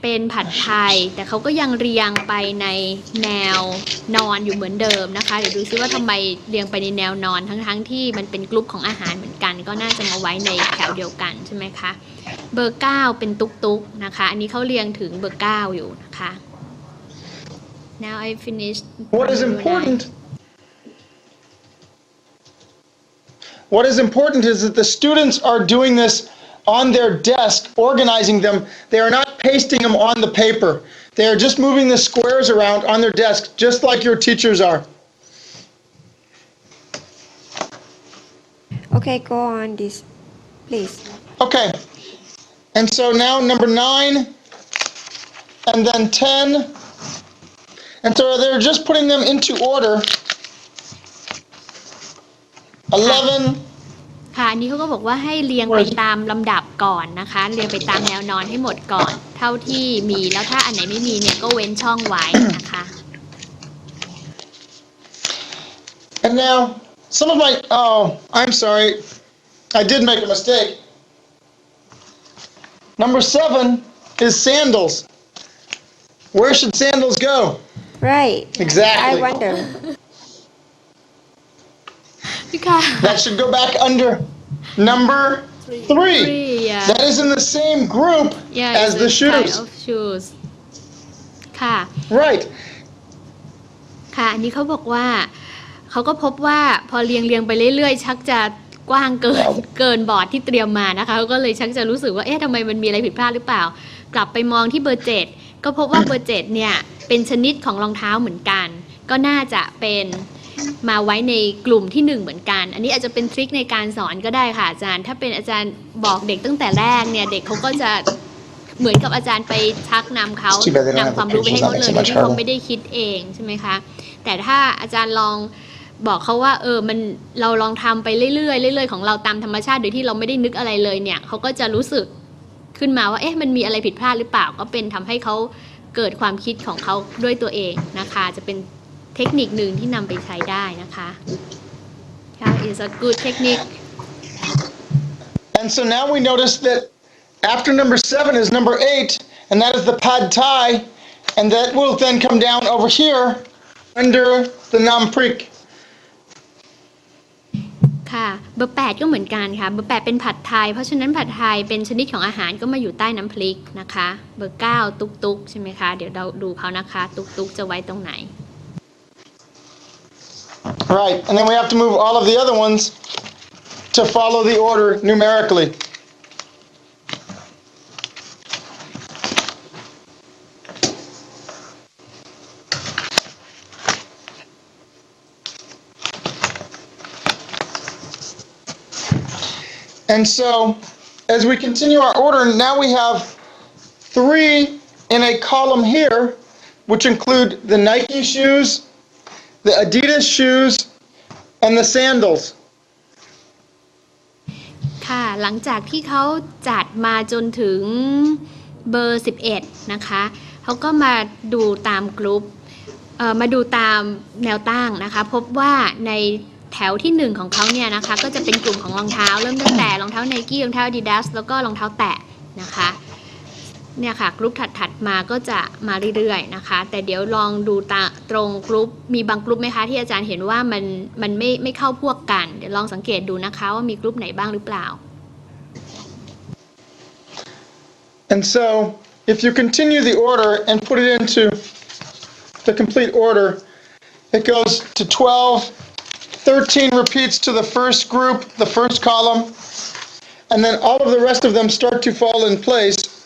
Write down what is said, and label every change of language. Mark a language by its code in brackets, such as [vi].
[th] เป็นผัดไทยแต่เขาก็ยังเรียงไปในแนวนอนอยู่เหมือนเดิมนะคะเดี๋ยวดูซิว่าทำไมเรียงไปในแนวนอนทั้งที่มันเป็นกลุ่มของอาหารเหมือนกันก็น่าจะมาไว้ในแถวเดียวกันใช่ไหมคะเบอร์ 9 เป็นตุ๊กๆนะคะอันนี้เขาเรียงถึงเบอร์ 9 อยู่นะคะ [en] Now I finished What is important? What is important is that the students are doing this on their desk, organizing them. They are not pasting them on the paper. They are just moving the squares around on their desk, just like your teachers are. Okay, go on this, please. Okay. And so now number 9, and then 10. And so they're just putting them into order. 11. [th] ค่ะอันนี้เขาก็บอกว่าให้เรียงไปตามลำดับก่อนนะคะเรียงไปตามแนวนอนให้หมดก่อนเท่าที่มีแล้วถ้าอันไหนไม่มีเนี่ยก็เว้นช่องไว้นะคะ [en] And now, some of my, oh, I'm sorry. I did make a mistake. Number 7 is sandals. Where should sandals go? Right. Exactly. I wonder. ค่ะ That should go back under number 3. yeah. That is in the same group Yeah, as it's the a shoes. kind of shoes ค่ะ Right. [th] ค่ะอันนี้เขาบอกว่าเขาก็พบว่าพอเรียงไปเรื่อยๆชักจะกว้างเกินบอร์ดที่เตรียมมานะคะเขาก็เลยชักจะรู้สึกว่าเอ๊ะทำไมมันมีอะไรผิดพลาดหรือเปล่ากลับไปมองที่เบอร์ 7ก็พบว่าเบอร์ 7เนี่ยเป็นชนิดของรองเท้าเหมือนกันก็น่าจะเป็นมาไว้ในกลุ่มที่1เหมือนกันอันนี้อาจจะเป็นทริคในการสอนก็ได้ค่ะอาจารย์ถ้าเป็นอาจารย์บอกเด็กตั้งแต่แรกเนี่ยเด็กเขาก็จะ เหมือนกับอาจารย์ไปชักนำเขานำความรู้ไปให้เขาเลยโดยที่เขาไม่ได้คิดเองใช่ไหมคะแต่ถ้าอาจารย์ลองบอกเขาว่ามันเราลองทำไปเรื่อยๆของเราตามธรรมชาติโดยที่เราไม่ได้นึกอะไรเลยเนี่ยเขาก็จะรู้สึกขึ้นมาว่าเอ๊ะมันมีอะไรผิดพลาดหรือเปล่าก็เป็นทำให้เขาเกิดความคิดของเขาด้วยตัวเองนะคะจะเป็นเทคนิคหนึ่งที่นำไปใช้ได้นะคะค่ะ [en] is a good technique And so now we notice that after number 7 is number 8, and that is the pad thai, and that will then come down over here under the nam prik. [th] ค่ะเบอร์ 8ก็เหมือนกันค่ะเบอร์ 8เป็นผัดไทยเพราะฉะนั้นผัดไทยเป็นชนิดของอาหารก็มาอยู่ใต้น้ำพริกนะคะเบอร์ 9 ตุ๊กๆใช่ไหมคะเดี๋ยวเราดูเขานะคะตุ๊กๆจะไว้ตรงไหน [en] Right, and then we have to move all of the other ones to follow the order numerically. And so, as we continue our order, now we have 3 in a column here, which include the Nike shoes, the Adidas shoes, and the sandals. [th] ค่ะหลังจากที่เขาจัดมาจนถึงเบอร์ 11นะคะเขาก็มาดูตามกลุ่มมาดูตามแนวตั้งนะคะพบว่าในแถวที่1ของเขาเนี่ยนะคะก็จะเป็นกลุ่มของรองเท้าเริ่มตั้งแต่รองเท้า Nike รองเท้า Adidas แล้วก็รองเท้าแตะนะคะ เนี่ยค่ะกลุ่มถัดมาก็จะมาเรื่อยๆนะคะแต่เดี๋ยวลองดูตรงกลุ่มมีบางกลุ่มไหมคะที่อาจารย์เห็นว่ามันไม่เข้าพวกกันเดี๋ยวลองสังเกตดูนะคะว่ามีกลุ่มไหนบ้างหรือเปล่า [en] And so, if you continue the order and put it into the complete order, it goes to 12, 13 repeats to the first group, the first column, and then all of the rest of them start to fall in place.